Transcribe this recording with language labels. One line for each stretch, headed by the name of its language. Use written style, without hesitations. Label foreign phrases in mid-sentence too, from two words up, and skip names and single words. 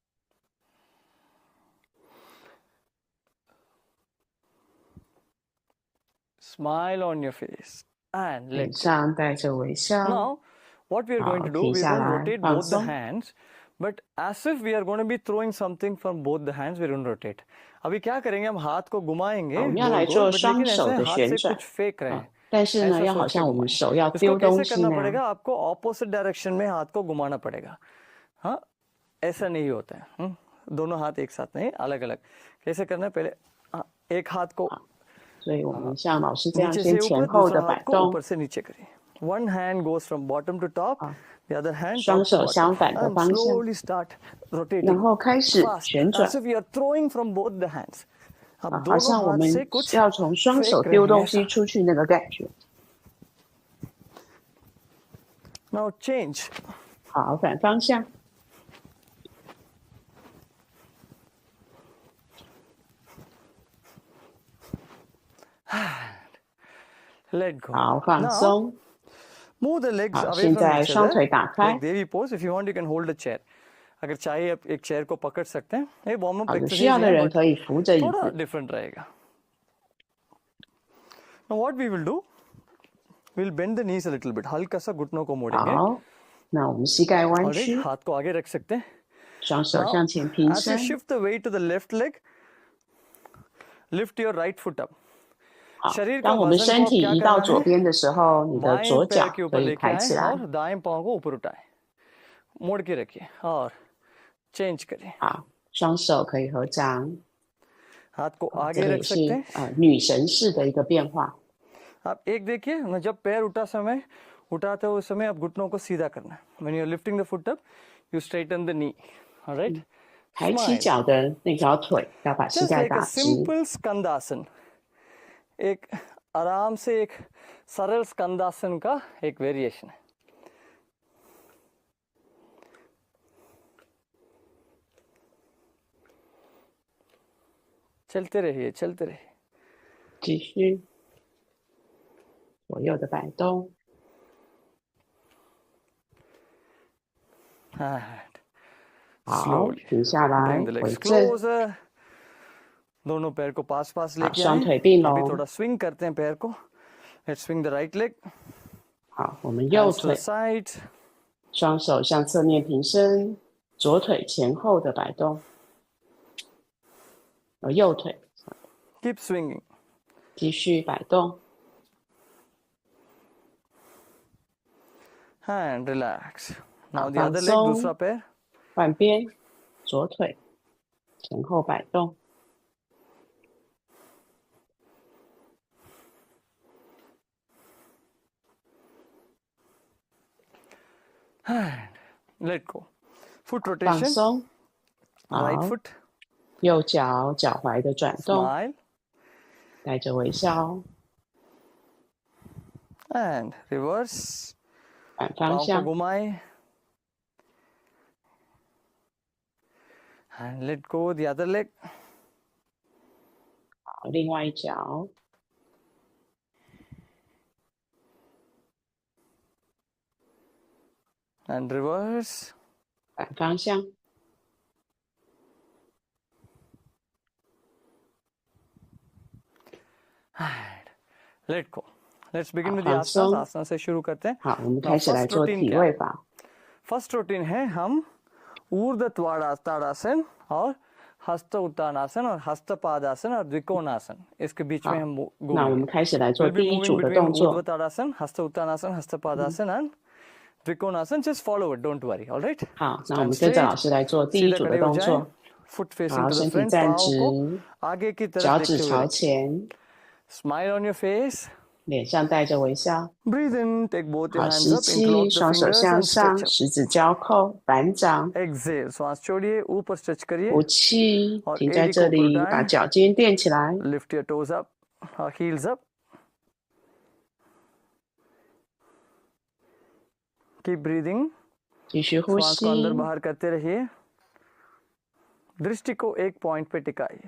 English: Smile on your face and
Chinese: 脸
English: let go.
Chinese: 上带着微笑。
English: Now, what we are going to do,
Chinese: 停
English: we are
Chinese: 下
English: going to
Chinese: 来，
English: rotate
Chinese: 放
English: both the
Chinese: 松。
English: hands, but as if we are going to be throwing something from both the hands, we are going to rotate.
Hindi: अभी क्या करेंगे, हम हाथ को घुमाएंगे
Chinese: 我们要
Hindi: गोल
Chinese: 来
Hindi: गोल,
Chinese: 做
English: but
Chinese: 双
Hindi: लेकिन
Chinese: 手
Hindi: ऐसे
Chinese: 的
Hindi: हाथ
Chinese: 旋
Hindi: से
Chinese: 转
Hindi: कुछ फेंक रहे
Chinese: 啊
Hindi: हैं.
Chinese: 但是呢，
Hindi: ऐसा
Chinese: 要好
Hindi: सोच के
Chinese: 像我们
Hindi: घुमाएं.
Chinese: 手要
Hindi: इसको
Chinese: 丢东
Hindi: कैसे
Chinese: 西
Hindi: करना
Chinese: 那样。
Hindi: पड़ेगा, आपको
English: opposite direction
Hindi: में हाथ को घुमाना पड़ेगा. हाँ, ऐसा नहीं होता है. दोनों हाथ एक साथ नहीं, अलग अलग. कैसे करना है, पहले एक हाथ को
Chinese: 所以我们像老师这样
Hindi: नीचे
Chinese: 先
Hindi: से
Chinese: 前
Hindi: ऊपर,
Chinese: 后
Hindi: दूसरा
Chinese: 的
Hindi: हाथ
Chinese: 摆
Hindi: को
Chinese: 动
Hindi: ऊपर，से नीचे करिए.
English: One hand goes from bottom to top,
Chinese: 好，
English: the other hand
Chinese: 双
English: top to
Chinese: 手相
English: bottom.
Chinese: 反的
English: And
Chinese: 方向，
English: slowly start
Chinese: 然
English: rotating
Chinese: 后开始
English: fast,
Chinese: 旋
English: as
Chinese: 转
English: if you are throwing from both the hands.
Chinese: 啊
Hindi: अब
Chinese: 好
Hindi: दोनों
Chinese: 像我
Hindi: हाथ
Chinese: 们
Hindi: से कुछ
Chinese: 要从双手
Hindi: फेंक
Chinese: 丢
Hindi: रहे
Chinese: 东
Hindi: हैं
Chinese: 西
Hindi: ऐसा.
Chinese: 出去那个感觉。
English: Now change.
Chinese: 好，反方向，
English: Let go.
Chinese: 好，放
English: Now
Chinese: 松。
English: move the legs
Chinese: 好，
English: away
Chinese: 现
English: from
Chinese: 在
English: each
Chinese: 双
English: other.
Chinese: 腿打开
English: Like。Devi pose. If you want, you can hold a chair.
Hindi: अगर चाहिए आप एक चेयर को पकड़ सकते हैं. ये
English: warm up
Chinese: 好，有需
Hindi: एक्सरसाइज
Chinese: 要的
Hindi: है,
Chinese: 人
English: but
Chinese: 可以扶着椅
Hindi: थोड़ा
Chinese: 子。
Hindi: डिफरेंट रहेगा.
English: Now what we will do, we'll bend the knees a little bit.
Hindi: हल्का सा घुटनों को मोड़ेंगे.
Chinese: 好，那我们膝盖弯
English: Alright,
Chinese: 曲，
Hindi: हाथ को आगे रख सकते हैं.
Chinese: 双手
English: Now,
Chinese: 向前平
English: as you
Chinese: 伸。
English: shift the weight to the left leg, lift your right foot up.
Chinese: 好
Hindi: शरीर，का
Chinese: 当我们
Hindi: वजन
Chinese: 身
Hindi: को
Chinese: 体
Hindi: क्या
Chinese: 移到
Hindi: करना
Chinese: 左
Hindi: है,
Chinese: 边的时候，你的
Hindi: बाएं
Chinese: 左
Hindi: पैर
Chinese: 脚
Hindi: के
Chinese: 可
Hindi: ऊपर
Chinese: 以
Hindi: लेके
Chinese: 抬
Hindi: आए
Chinese: 起来。
Hindi: और दाएं पांव को ऊपर उठाएं. मोड़ के रखिए और चेंज करिए.
Chinese: 好，双手可以合掌。
Hindi: हाथ को
Chinese: 这
Hindi: आगे
Chinese: 个也
Hindi: रख
Chinese: 是
Hindi: सकते हैं.
Chinese: 女神式的一个变化。
Hindi: आप एक देखिए, मैं जब पैर उठाते हो उस समय आप घुटनों को सीधा करना है.
English: When you are lifting the foot up, you straighten the knee. All right?
Chinese: 抬起
English: Smile.
Chinese: 脚的那条腿要把膝
English: Just
Chinese: 盖
English: like a
Chinese: 打直。
English: simple स्कंदासन.
Hindi: एक आराम से एक सरल स्कंदासन का एक वेरिएशन है. चलते रहिए, चलते रहिए.
Chinese: 继续左右的摆动。
English: And
Chinese: 好，
English: slowly
Chinese: 停下来，
English: bring the
Chinese: 回
English: legs
Chinese: 正。
English: closer.
Hindi: दोनों पैर को पास पास लेके
Chinese: 双
Hindi: आए.
Chinese: 腿并
Hindi: अभी
Chinese: 拢。
Hindi: थोड़ा स्विंग करते हैं पैर को.
English: Let's swing the right leg.
Chinese: 好，我们右
English: Hands to the
Chinese: 腿
English: side.
Chinese: 双手向侧面平伸，左腿前后的摆动。右腿
English: Keep swinging.
Chinese: 继续摆动。
English: And relax. Now
Chinese: 好，
English: the
Chinese: 放
English: other leg,
Chinese: 松。
Hindi: दूसरा पैर.
Chinese: 换边，左腿前后摆动。
English: And let go. Foot
Chinese: 放
English: rotation.
Chinese: 松。
English: Right
Chinese: 好，
English: foot.
Chinese: 右脚脚踝的转动，
English: Smile.
Chinese: 带着微笑。
English: And reverse.
Chinese: 反方
Hindi: पाँव को
Chinese: 向，
Hindi: घुमाएं.
English: And let go the other leg.
Chinese: 好，另外一脚。
English: And reverse.
Chinese: 反方向，
English: And let go. Let's begin with the
Chinese: 放
English: asanas.
Chinese: 松。
Hindi: आसना से शुरू करते हैं.
Chinese: 好，我们
English: Now
Chinese: 开始来
English: first
Chinese: 做
English: routine
Chinese: 体
Hindi: क्या
Chinese: 位
Hindi: है?
Chinese: 法。
English: first routine
Hindi: है हम ऊर्ध्व ताड़ासन और हस्त उत्तानासन और हस्तपादासन और द्विकोणासन. इसके बीच में
Chinese: 好，
Hindi: हम
Chinese: 那我们
Hindi: घूमेंगे.
Chinese: 开始来做
English: We'll be
Chinese: 第一
English: moving
Chinese: 组的
English: between
Chinese: 动
Hindi: ऊर्ध्व
Chinese: 作。
Hindi: ताड़ासन, हस्त उत्तानासन, हस्तपादासन and द्विकोणासन.
English: Just follow it, don't worry. All right?
Chinese: 好，那我
English: Stand
Chinese: 们跟着
English: straight.
Chinese: 老师来做第一
Hindi: सीधा
Chinese: 组
Hindi: खड़े
Chinese: 的
Hindi: हो
Chinese: 动
Hindi: जाएं.
Chinese: 作。
English: Foot facing
Chinese: 好，
English: to the
Chinese: 身体
English: front.
Chinese: 站
Hindi: पाँव को
Chinese: 直，
Hindi: आगे की
Chinese: 脚
Hindi: तरफ
Chinese: 趾
Hindi: देखते हुए
Chinese: 朝
Hindi: रखिए.
Chinese: 前，
English: Smile on your face.
Chinese: 脸上带着微笑。
English: Breathe in, take both your
Chinese: 好，
English: hands
Chinese: 吸
English: up,
Chinese: 气，
English: interlock the
Chinese: 双手
English: fingers
Chinese: 向
English: and stretch
Chinese: 上，
English: up.
Chinese: 十指交扣，反掌。
English: Exhale,
Hindi: श्वास छोड़िए, ऊपर stretch करिए.
Chinese: 呼气，
Hindi: और
Chinese: 停在
Hindi: एड़ी
Chinese: 这
Hindi: को ऊपर
Chinese: 里，把
Hindi: उठाएं.
Chinese: 脚尖垫起来。
English: Lift your toes up, heels up. Keep breathing.
Chinese: 继续呼
Hindi: श्वास
Chinese: 吸
Hindi: को अंदर बाहर करते रहिए. दृष्टि को एक पॉइंट पे टिकाइए.